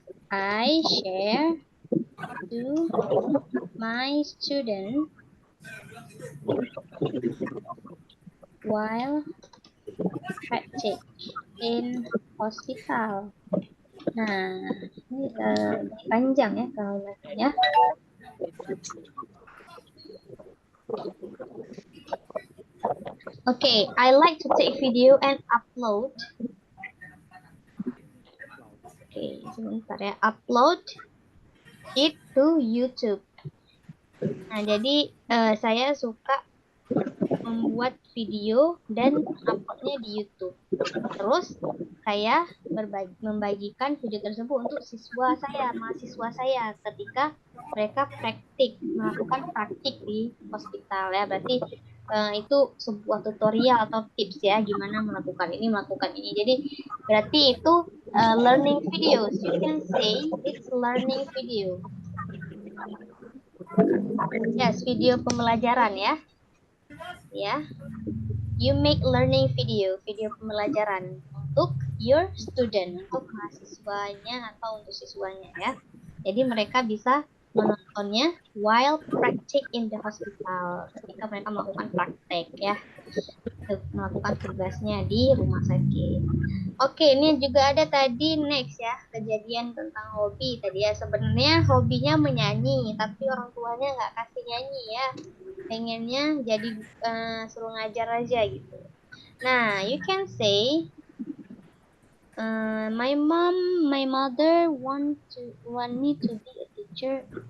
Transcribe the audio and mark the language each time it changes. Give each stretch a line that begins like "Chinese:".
English: I share to my student while practice in hospital.
Indonesian: Nah, ini panjang ya kalau bahasanya.
English: Okay, I like to take video and upload.
Indonesian: Oke, sebentar ya.
English: Upload it to YouTube.
Indonesian: Nah, jadi saya suka membuat video dan uploadnya di YouTube. Terus saya membagikan video tersebut untuk mahasiswa saya ketika mereka melakukan praktik di hospital ya. Berarti itu sebuah tutorial atau tips ya gimana melakukan ini. Jadi berarti itu
English: learning videos. You can say it's learning video. Yes,
Indonesian: video pembelajaran ya. Ya,
English: you make learning video
Indonesian: pembelajaran untuk
English: your student,
Indonesian: untuk mahasiswanya atau untuk siswanya ya. Jadi mereka bisa menontonnya
English: while practice in the hospital,
Indonesian: ketika mereka melakukan praktek ya, melakukan tugasnya di rumah sakit. Oke, ini juga ada tadi next ya, kejadian tentang hobi tadi ya. Sebenarnya hobinya menyanyi, tapi orang tuanya nggak kasih nyanyi ya, pengennya jadi suruh ngajar aja gitu. Nah,
English: you can say my mother want me to be a teacher.